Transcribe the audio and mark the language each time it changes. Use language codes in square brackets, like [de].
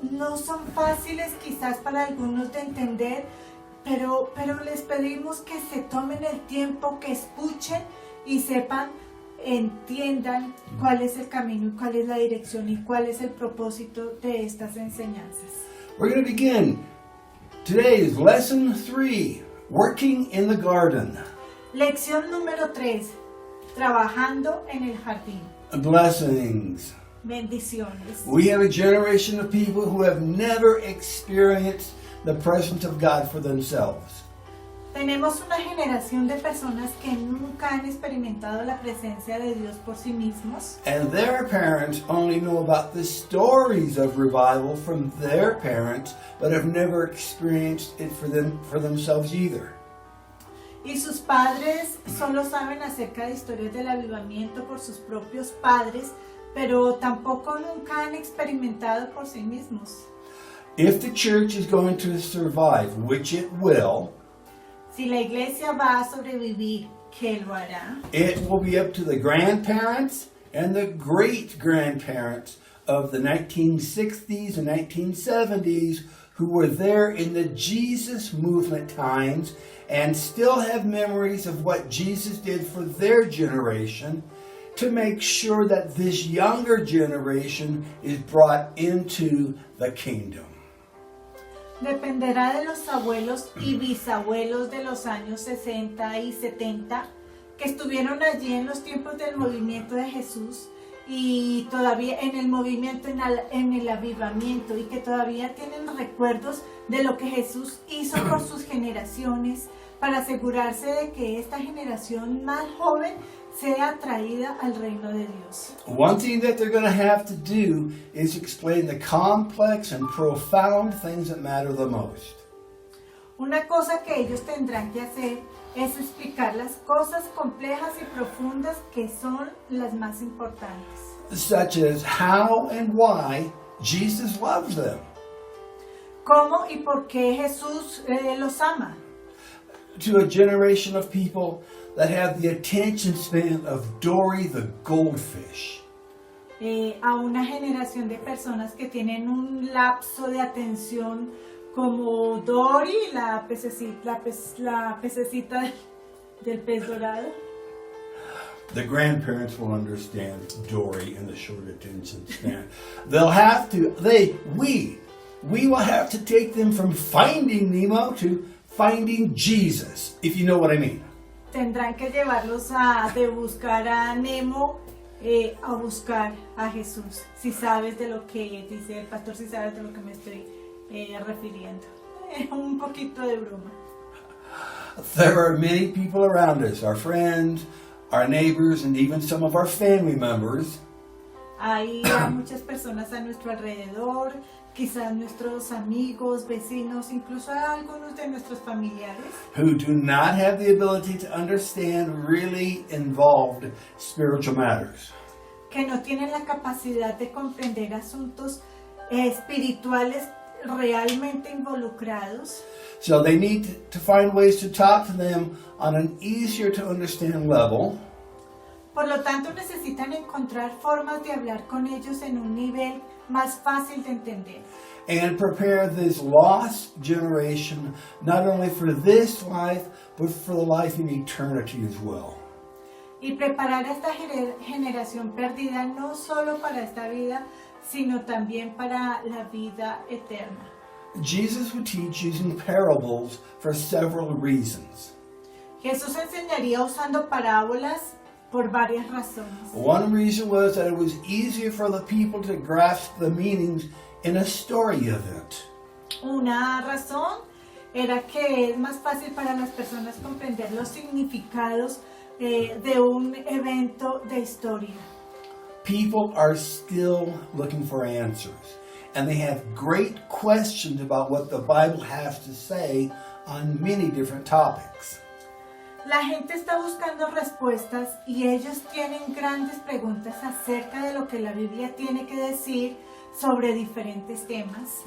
[es] No son fáciles quizás para algunos de entender, pero les pedimos que se tomen el tiempo, que escuchen y sepan, entiendan cuál es el camino y cuál es la dirección y cuál es el propósito de estas enseñanzas. [en] We're going to begin. Today is lesson 3, working in the garden. [es] Lección número 3, trabajando en el jardín. [en] Blessings. [es] Bendiciones. [en] We have a generation of people who have never experienced the presence of God for themselves. [es] Tenemos una generación de personas que nunca han experimentado la presencia de Dios por sí mismos. [en] And their parents only know about the stories of revival from their parents, but have never experienced it for themselves either. [es] Y sus padres solo saben acerca de historias del avivamiento por sus propios padres, pero tampoco nunca han experimentado por sí mismos. [en] If the church is going to survive, which it will, [es] si la iglesia va a sobrevivir, ¿qué lo hará? [en] It will be up to the grandparents and the great-grandparents of the 1960s and 1970s who were there in the Jesus movement times and still have memories of what Jesus did for their generation, to make sure that this younger generation is brought into the kingdom. [es] Dependerá de los abuelos y bisabuelos de los años 60 y 70 que estuvieron allí en los tiempos del movimiento de Jesús y todavía en el movimiento, en el avivamiento, y que todavía tienen recuerdos de lo que Jesús hizo por sus generaciones para asegurarse de que esta generación más joven sea atraída al reino de Dios. [en] One thing that they're going to have to do is explain the complex and profound things that matter the most. [es] Una cosa que ellos tendrán que hacer es explicar las cosas complejas y profundas que son las más importantes. [en] Such as how and why Jesus loves them. [es] ¿Cómo y por qué Jesús los ama? [en] To a generation of people that have the attention span of Dory the goldfish. [es] A una generación de personas que tienen un lapso de atención como Dory, la pececita del pez dorado. [en] The grandparents will understand Dory and the short attention span. They'll have to, we will have to take them from finding Nemo to finding Jesus, if you know what I mean. [es] Tendrán que llevarlos de buscar a Nemo a buscar a Jesús. Si sabes de lo que dice el pastor, si sabes de lo que me estoy refiriendo. Un poquito de broma. [en] There are many people around us, our friends, our neighbors, and even some of our family members [es] Hay muchas personas a nuestro alrededor, quizás nuestros amigos, vecinos, incluso algunos de nuestros familiares, [en] who do not have the ability to understand really involved spiritual matters. [es] que no tienen la capacidad de comprender asuntos espirituales realmente involucrados. [en] So they need to find ways to talk to them on an easier to understand level. [es] Por lo tanto, necesitan encontrar formas de hablar con ellos en un nivel más fácil de entender. [en] And prepare this lost generation not only for this life, but for the life in eternity as well. [es] Y preparar a esta generación perdida no solo para esta vida, sino también para la vida eterna. [en] Jesus would teach using parables for several reasons. [es] Jesús enseñaría usando parábolas por varias razones. [en] One reason was that it was easier for the people to grasp the meanings in a story event. [es] Una razón era que es más fácil para las personas comprender los significados de un evento de historia. [en] People are still looking for answers, and they have great questions about what the Bible has to say on many different topics. [es] La gente está buscando respuestas y ellos tienen grandes preguntas acerca de lo que la Biblia tiene que decir sobre diferentes temas.